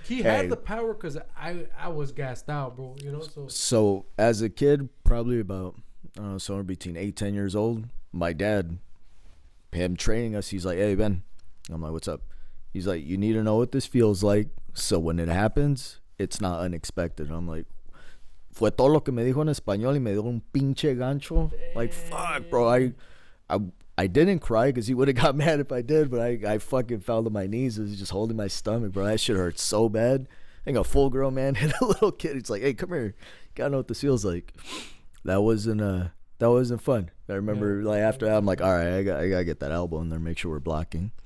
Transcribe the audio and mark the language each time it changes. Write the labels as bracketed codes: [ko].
[en] He had the power because I was gassed out, bro. You know, so as a kid, probably about somewhere between 8-10 years old, my dad, him training us, he's like, "Hey Ben," I'm like, "What's up?" He's like, "You need to know what this feels like, so when it happens, it's not unexpected." I'm like, [es] fue todo lo que me dijo en español y me dio un pinche gancho. [en] Like, fuck, bro. I didn't cry because he would have got mad if I did, but I fucking fell to my knees. I was just holding my stomach, bro. That shit hurt so bad. I think a full grown man hit a little kid. It's like, hey, come here. You gotta know what this feels like. That wasn't fun. I remember like after that, I'm like, all right, I gotta get that elbow in there, make sure we're blocking.